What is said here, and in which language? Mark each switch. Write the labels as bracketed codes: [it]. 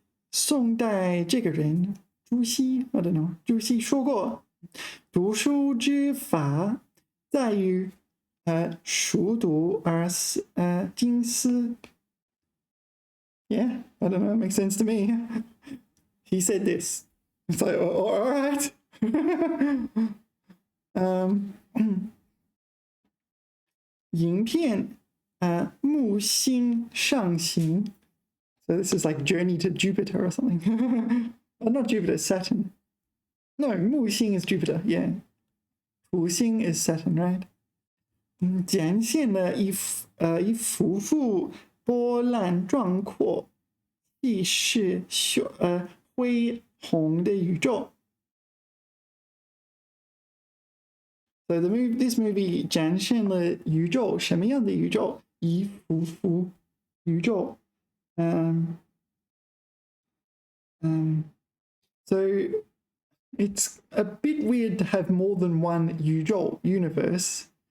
[zh] 宋代这个人朱熹 [en] I don't know [zh] 朱熹说过，读书之法在于熟读而经思。 [en] Yeah, I don't know, it makes sense to me. He said this. It's like, all right. [zh] 影片木星上行. [en] So this is like Journey to Jupiter or something. Not Jupiter, Saturn. No, 木星 is Jupiter, yeah. 土星 is Saturn, right? [zh] 展现了一幅幅波澜壮阔、气势恢宏的宇宙。 [en] So this movie [zh] 展现了宇宙，什么样的宇宙？一幅幅宇宙。 [en] So it's a bit weird to have more than one 宇宙 universe.